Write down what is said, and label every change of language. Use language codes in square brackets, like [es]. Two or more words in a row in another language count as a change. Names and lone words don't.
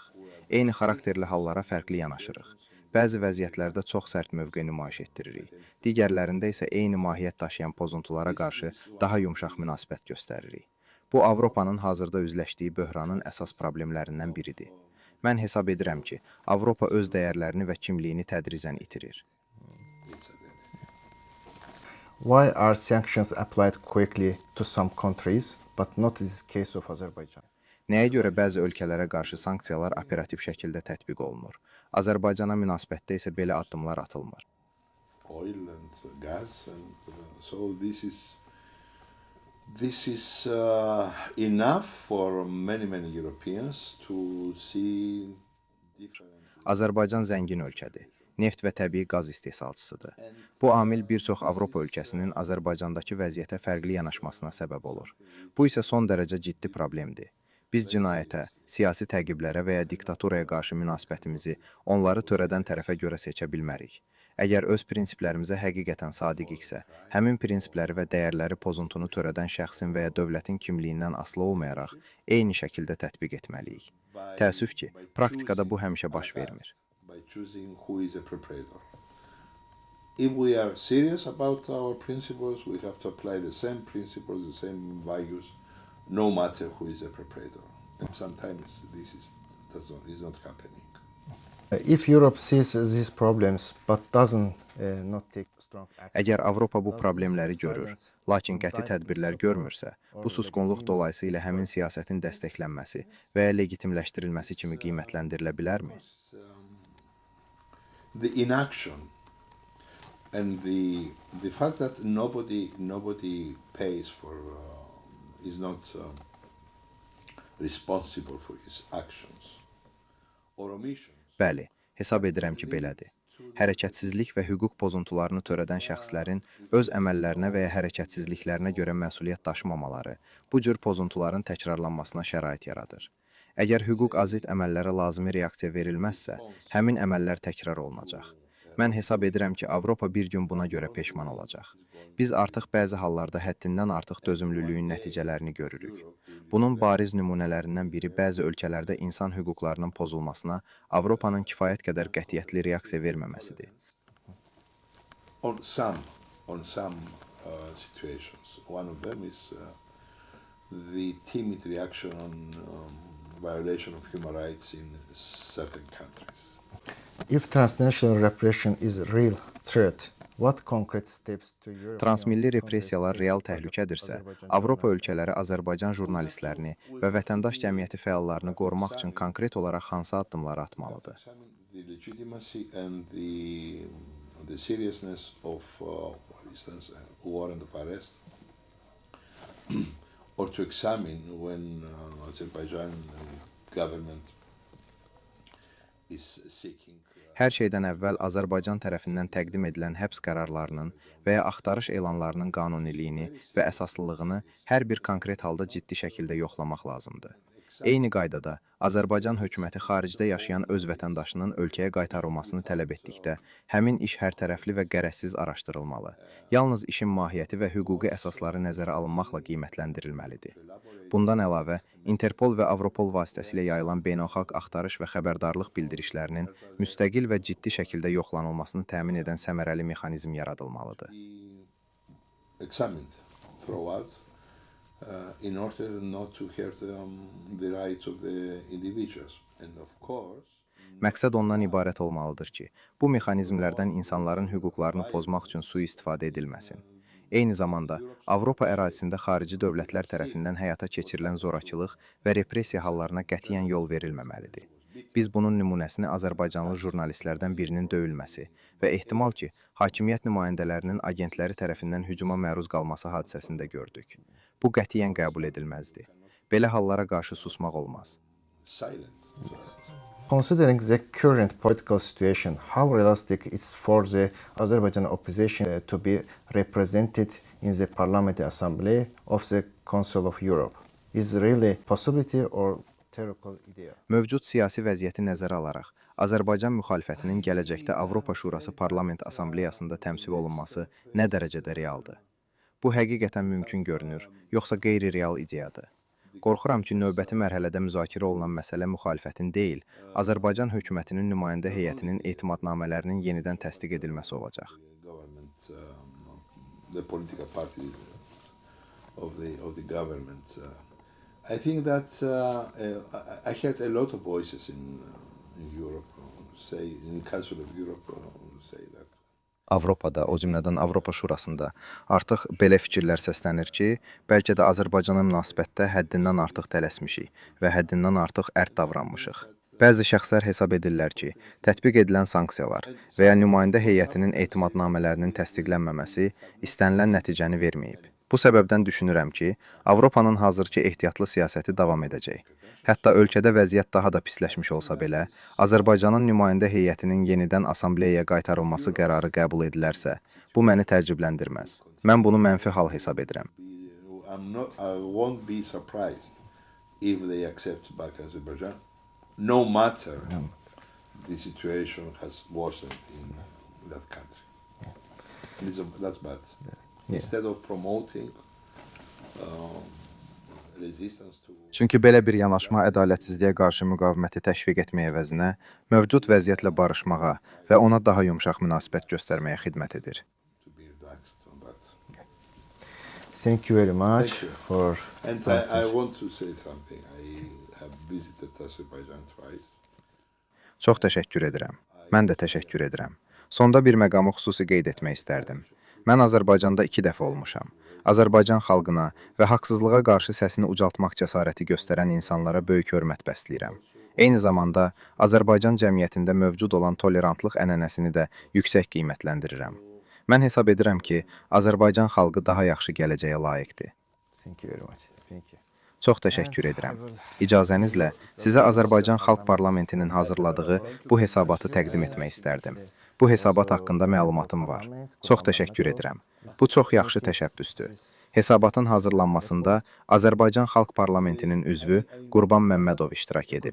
[az] Eyni xarakterli hallara fərqli yanaşırıq. Bəzi vəziyyətlərdə çox sərt mövqe nümayiş etdiririk. Digərlərində isə eyni mahiyyət daşıyan pozuntulara qarşı daha yumşaq münasibət göstəririk. Bu, Avropanın hazırda üzləşdiyi böhranın əsas problemlərindən biridir. Mən hesab edirəm ki, Avropa öz dəyərlərini və kimliyini tədricən itirir. [en] Why are sanctions applied quickly to some countries, but not in this case of Azerbaijan? [az] Nəyə görə bəzi ölkələrə qarşı sanksiyalar operativ şəkildə tətbiq olunur? Azərbaycana münasibətdə isə belə addımlar atılmır. [en] oil and gas, and so this is enough for many Europeans to see different. [az] Azərbaycan zəngin ölkədir. Neft və təbii qaz istehsalçısıdır. Bu amil bir çox Avropa ölkəsinin Azərbaycandakı vəziyyətə fərqli yanaşmasına səbəb olur. Bu isə son dərəcə ciddi problemdir. Biz cinayətə, siyasi təqiblərə və ya diktaturaya qarşı münasibətimizi onları törədən tərəfə görə seçə bilmərik. Əgər öz prinsiplərimizə həqiqətən sadiqiksə, həmin prinsipləri və dəyərləri pozuntunu törədən şəxsin və ya dövlətin kimliyindən asılı olmayaraq eyni şəkildə tətbiq etməliyik. Təəssüf ki, praktikada bu həmişə baş vermir. [en] By choosing who is a perpetrator. If we are serious about our principles, we have to apply the same principles, the same values, no matter who is a perpetrator. And sometimes this is not happening. If Europe sees these problems but doesn't not take strong action. [az] Əgər Avropa bu problemləri görür, lakin qəti tədbirlər görmürsə, bu susqunluq dolayısıyla həmin siyasətin dəstəklənməsi və ya legitimləşdirilməsi kimi qiymətləndirilə bilərmi? [en] The inaction and the fact that nobody pays for is not responsible for his actions or omissions. [az] Bəli, hesab edirəm ki, belədir. Hərəkətsizlik və hüquq pozuntularını törədən şəxslərin öz əməllərinə və ya hərəkətsizliklərinə görə məsuliyyət daşımamaları bu cür pozuntuların təkrarlanmasına şərait yaradır. Əgər hüquq azid əməllərə lazımi reaksiya verilməzsə, həmin əməllər təkrar olunacaq. Mən hesab edirəm ki, Avropa bir gün buna görə peşman olacaq. Biz artıq bəzi hallarda həddindən artıq dözümlülüyün nəticələrini görürük. Bunun bariz nümunələrindən biri bəzi ölkələrdə insan hüquqlarının pozulmasına Avropanın kifayət qədər qətiyyətli reaksiya verməməsidir. [en] On some situations, one of them is the timid reaction on violation of human rights in certain countries. If transnational repression is a real threat, what concrete steps to Europe? [az] Transmilli repressiyalar real təhlükədirsə, Avropa ölkələri Azərbaycan jurnalistlərini və vətəndaş cəmiyyəti fəallarını qorumaq üçün konkret olaraq hansı addımları atmalıdır? [en] The legitimacy and the seriousness of, for instance, warrant of arrest, or to examine when Azerbaijan government is seeking. [az] Hər şeydən əvvəl Azərbaycan tərəfindən təqdim edilən həbs qərarlarının və ya axtarış elanlarının qanuniliyini və əsaslılığını hər bir konkret halda ciddi şəkildə yoxlamaq lazımdır. Eyni qaydada Azərbaycan hökuməti xaricdə yaşayan öz vətəndaşının ölkəyə qaytarılmasını tələb etdikdə, həmin iş hərtərəfli və qərəzsiz araşdırılmalı. Yalnız işin mahiyyəti və hüquqi əsasları nəzərə alınmaqla qiymətləndirilməlidir. Bundan əlavə, Interpol və Avropol vasitəsilə yayılan beynəlxalq axtarış və xəbərdarlıq bildirişlərinin müstəqil və ciddi şəkildə yoxlanılmasını təmin edən səmərəli mexanizm yaradılmalıdır. [en] Examined throughout in order not to hurt the rights of the individuals. And of course, [az] Məqsəd ondan ibarət olmalıdır ki, bu mexanizmlərdən insanların hüquqlarını pozmaq üçün sui-istifadə edilməsin. Eyni zamanda Avropa ərazisində xarici dövlətlər tərəfindən həyata keçirilən zorakılıq və repressiya hallarına qətiyyən yol verilməməlidir. Biz bunun nümunəsini Azərbaycanlı jurnalistlərdən birinin döyülməsi və ehtimal ki, hakimiyyət nümayəndələrinin agentləri tərəfindən hücuma məruz qalması hadisəsində gördük. Bu qətiyyən qəbul edilməzdir. Belə hallara qarşı susmaq olmaz. [en] silent. Considering the current political situation, how realistic it's for the Azerbaijan opposition to be represented in the Parliamentary Assembly of the Council of Europe? Is really possibility or theoretical idea? [az] Mövcud siyasi vəziyyəti nəzərə alaraq, Azərbaycan müxalifətinin gələcəkdə Avropa Şurası Parlament Assambleyasında təmsil olunması nə dərəcədə realdır? Bu həqiqətən mümkün görünür, yoxsa qeyri-real ideyadır? Qorxuram ki, növbəti mərhələdə müzakirə olunan məsələ müxalifətin deyil, Azərbaycan hökumətinin nümayəndə heyətinin etimadnamələrinin yenidən təsdiq edilməsi olacaq. [en] The political party of the government. I think that I heard a lot of voices in Europe say, in Council of Europe say that. [az] Avropada, o cümlədən Avropa Şurasında artıq belə fikirlər səslənir ki, bəlkə də Azərbaycana münasibətdə həddindən artıq tələsmişik və həddindən artıq ərt davranmışıq. Bəzi şəxslər hesab edirlər ki, tətbiq edilən sanksiyalar və ya nümayəndə heyətinin etimadnamələrinin təsdiqlənməməsi istənilən nəticəni verməyib. Bu səbəbdən düşünürəm ki, Avropanın hazırki ehtiyatlı siyasəti davam edəcək. Hətta ölkədə vəziyyət daha da pisləşmiş olsa belə, Azərbaycanın nümayəndə heyətinin yenidən assambleyaya qaytarılması qərarı qəbul edilərsə, bu məni təəccübləndirməz. Mən bunu mənfi hal hesab edirəm. [en] I won't be surprised if they accept back Azerbaijan, no matter the situation has worsened in that country. That's bad. Instead of promoting resistance to... [az] Çünki belə bir yanaşma ədalətsizliyə qarşı müqaviməti təşviq etməyə əvəzinə, mövcud vəziyyətlə barışmağa və ona daha yumşaq münasibət göstərməyə xidmət edir. [en] Thank you very much for And I want to say something. I have visited Azerbaijan twice. [az] Çox təşəkkür edirəm. Mən də təşəkkür edirəm. Sonda bir məqamı xüsusi qeyd etmək istərdim. Mən Azərbaycanda 2 dəfə olmuşam. Azərbaycan xalqına və haqsızlığa qarşı səsini ucaltmaq cəsarəti göstərən insanlara böyük hörmət bəsləyirəm. Eyni zamanda Azərbaycan cəmiyyətində mövcud olan tolerantlıq ənənəsini də yüksək qiymətləndirirəm. Mən hesab edirəm ki, Azərbaycan xalqı daha yaxşı gələcəyə layiqdir. [en] Thank you very much. Thank you. [az] Çox təşəkkür edirəm. İcazənizlə sizə Azərbaycan Xalq Parlamentinin hazırladığı bu hesabatı təqdim etmək istərdim. Bu hesabat haqqında məlumatım var. Çox təşəkkür edirəm. Bu çox yaxşı təşəbbüsdür. Hesabatın hazırlanmasında Azərbaycan Xalq Parlamentinin üzvü Qurban Məmmədov iştirak edib.